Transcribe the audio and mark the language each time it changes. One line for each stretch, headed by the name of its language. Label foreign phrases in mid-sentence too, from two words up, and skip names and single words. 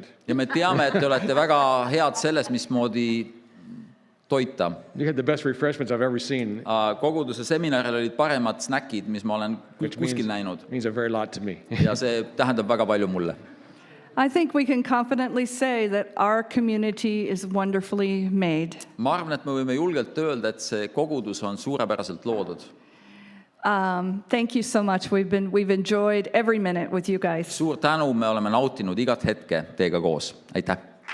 Estonian: Ja me teame, et te olete väga head selles, mismoodi toita.
English: You had the best refreshments I've ever seen,
Estonian: Koguduse seminaril olid paremad snäkid, mis ma olen
English: which
Estonian: kuskil näinud.
English: means a very lot to me.
Estonian: Ja see tähendab väga palju mulle.
English: I think we can confidently say that our community is wonderfully made.
Estonian: Ma arvan, et me võime julgelt öelda, et see kogudus on suurepäraselt loodud.
English: Thank you so much. We've enjoyed every minute with you guys.
Estonian: Suur tänu, me oleme nautinud igat hetke teiega koos. Aitäh!